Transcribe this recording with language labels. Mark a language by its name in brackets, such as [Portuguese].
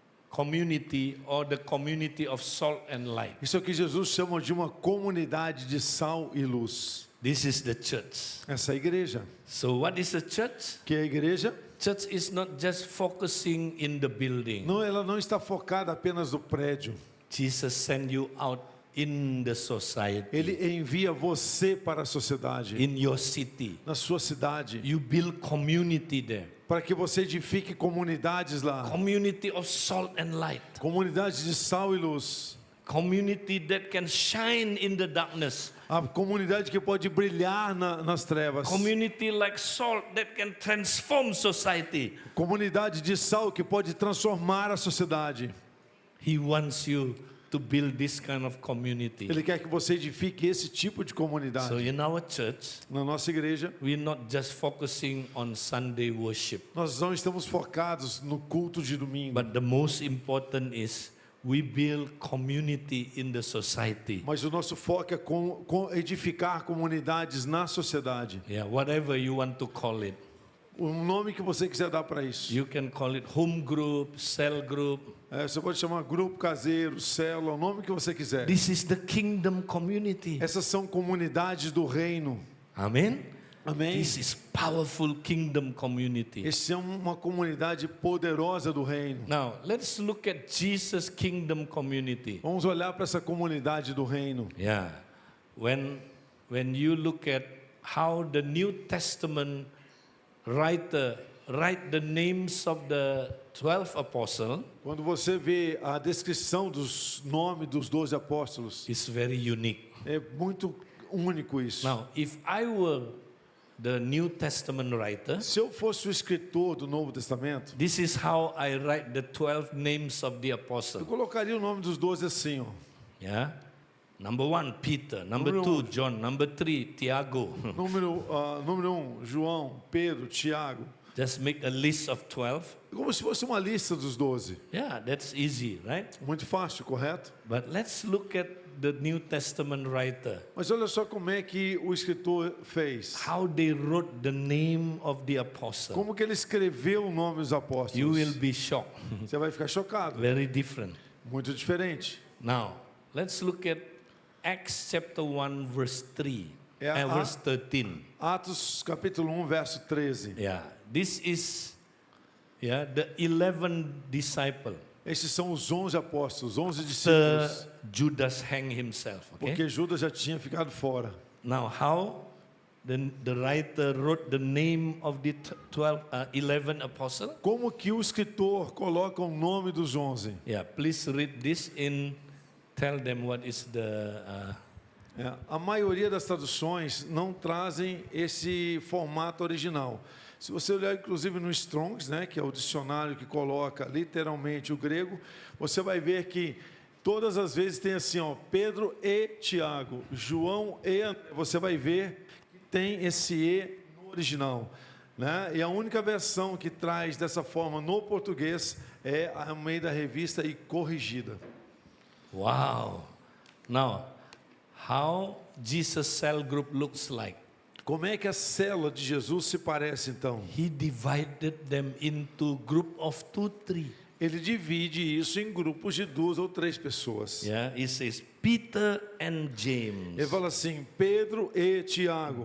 [English] community or the community of salt and light. [Portuguese] Isso é o que Jesus chama de uma comunidade de sal e luz. [English] This is the church. [Portuguese] Essa é a igreja. [English] So what is a church? [Portuguese] Que é a igreja? [English] Church is not just focusing in the building. [Portuguese] Não, ela não está focada apenas no prédio. [English] Jesus sent you out in the society, [Portuguese] Ele envia você para a sociedade, [English] in your city. [Portuguese] na sua cidade, [English] You build community there. [Portuguese] para que você edifique comunidades lá. [English] Community of salt and light. [Portuguese] Comunidades de sal e luz. [English] Community that can shine in the darkness. [Portuguese] A comunidade que pode brilhar nas trevas. [English] Community like salt that can transform society. [Portuguese] Comunidade de sal que pode transformar a sociedade. [English] He wants you to build this kind of community. [Portuguese] Ele quer que você edifique esse tipo de comunidade. [English] So in our church, [Portuguese] Na nossa igreja, [English] we're not just focusing on Sunday worship, [Portuguese] nós não estamos focados no culto de domingo. [English] but the most important is we build community in the society. [Portuguese] Mas o nosso foco é edificar comunidades na sociedade. [English] Yeah, whatever you want to call it. [Portuguese] O nome que você quiser dar para isso. [English] You can call it home group, cell group. [Portuguese] Você pode chamar grupo caseiro, célula, o nome que você quiser. [English] This is the kingdom community. [Portuguese] Essas são comunidades do reino. [English] Amen. [Portuguese] Amém? [English] This is powerful kingdom community. [Portuguese] Essa é uma comunidade poderosa do reino. [English] Now, let's look at Jesus' kingdom community. [Portuguese] Vamos olhar para essa comunidade do reino. [English] Yeah. When you look at how the New Testament writer write the names of the 12 apostles, [Portuguese] Quando você vê a descrição dos nomes dos 12 apóstolos, [English] it's very unique. [Portuguese] é muito único isso. [English] Now, if I were the New Testament writer, [Portuguese] Se eu fosse o escritor do Novo Testamento, [English] this is how I write the 12 names of the [Portuguese] eu [English] apostles. [Portuguese] colocaria o nome dos 12 assim, ó. [English] Yeah. Number 1, Peter. Number [Portuguese] Número [English] 2, John. Number 3, Tiago. [Portuguese] Número 1, João, Pedro, Tiago. [English] Just make a list of 12. [Portuguese] Como se fosse uma lista dos 12. [English] Yeah, that's easy, right? [Portuguese] Muito fácil, correto? [English] But let's look at the New Testament writer. [Portuguese] Mas olha só como é que o escritor fez. [English] How they wrote the name of the apostle. [Portuguese] Como que ele escreveu o nome dos apóstolos. [English] You will be shocked. [Portuguese] Você vai ficar chocado. [English] Very different. [Portuguese] Muito diferente. [English] Now, let's look at Acts chapter 1 verse 3. Yeah, Verse 13. [Portuguese] Atos capítulo 1, verso 13. [English] Yeah. This is the 11 disciples. [Portuguese] Esses são os 11 apóstolos, 11 [English] Sir [Portuguese] discípulos. [English] Judas hang himself. Okay? [Portuguese] Porque Judas já tinha ficado fora. [English] Now, how the writer wrote the name of the 11 apostles? [Portuguese] Como que o escritor coloca o nome dos 11? [English] Yeah, please read this in. Tell them what is the. [Portuguese] A maioria das traduções não trazem esse formato original. Se você olhar inclusive no Strong's, né, que é o dicionário que coloca literalmente o grego, você vai ver que todas as vezes tem assim, ó, Pedro e Tiago, João e André. Você vai ver que tem esse E no original, né? E a única versão que traz dessa forma no português é a Almeida Revista e Corrigida. Wow. [English] Now, how Jesus cell group looks like? [Portuguese] Como é que a célula de Jesus se parece então? [English] He divided them into group of 2, 3. [Portuguese] Ele divide isso em grupos de 2 ou 3 pessoas. [English] Yeah, it says Peter and James, [Portuguese] Ele fala assim, Pedro e Tiago,